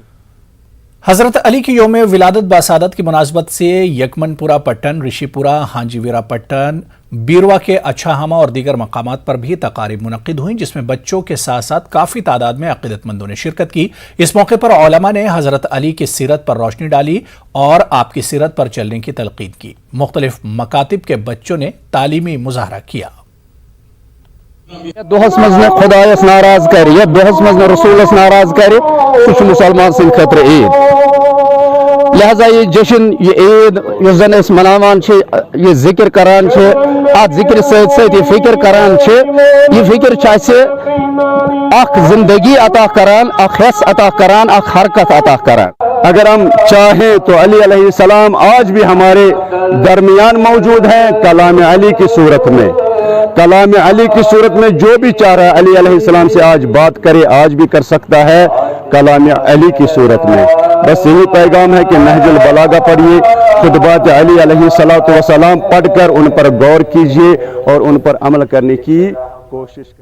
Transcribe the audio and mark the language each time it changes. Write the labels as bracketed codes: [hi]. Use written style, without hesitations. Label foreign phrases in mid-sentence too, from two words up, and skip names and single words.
[hi] हज़रत अली की यौम विलादत बासादत की मुनासबत से यकमनपुरा पट्टन, ऋषिपुरा, हांजीवीरा पट्टन, बीरवा के अच्छाहमा और दीगर मकामात पर भी तकारीब मुनक़िद हुई जिसमें बच्चों के साथ साथ काफ़ी तादाद में अक़ीदतमंदों ने शिरकत की। इस मौके पर उलमा ने हज़रत अली की सीरत पर रोशनी डाली और आपकी सीरत पर चलने की तलक़ीन की। मुख्तलिफ मकातिब के बच्चों ने तालीमी मुजाहरा किया। [ks] दोहस मज न खुदायस नाराज कर, दोहस मज न रसूलस नाराज कर, सह मुसलमान सिंध खतर ईद। लिहाजा ये जश्न, ये ईद युस जन अस मनावान छे, ये जिक्र करान छे, आज जिक्र सहित ये फिक्र करान छे, ये फिक्र छे अख जिंदगी अता करान, अख हस अता करान, अख हरकत अता करान। [hi] अगर हम चाहें तो अली अलैहिस्सलाम आज भी हमारे दरमियान मौजूद हैं कलाम अली की सूरत में। कलाम अली की सूरत में जो भी चाह रहा है अली अलैहिस्सलाम से आज बात करे, आज भी कर सकता है। कलाम अली की सूरत में। बस यही पैगाम है कि नहजुल बलागा पढ़िए, खुतबात अली अलैहिस्सलातु वस्सलाम पढ़कर उन पर गौर कीजिए और उन पर अमल करने की कोशिश करें।